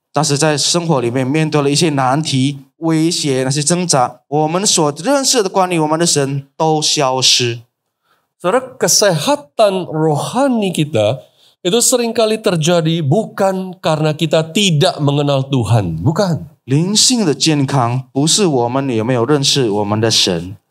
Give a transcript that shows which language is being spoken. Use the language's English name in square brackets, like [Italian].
[Chinese] 但是在生活里面面对了一些难题、威胁、那些挣扎，我们所认识的关于我们的神都消失。 [Indonesian] Saudara, kesehatan rohani kita itu seringkali terjadi bukan karena kita tidak mengenal Tuhan, bukan. [Chinese] 灵性的健康不是我们有没有认识我们的神，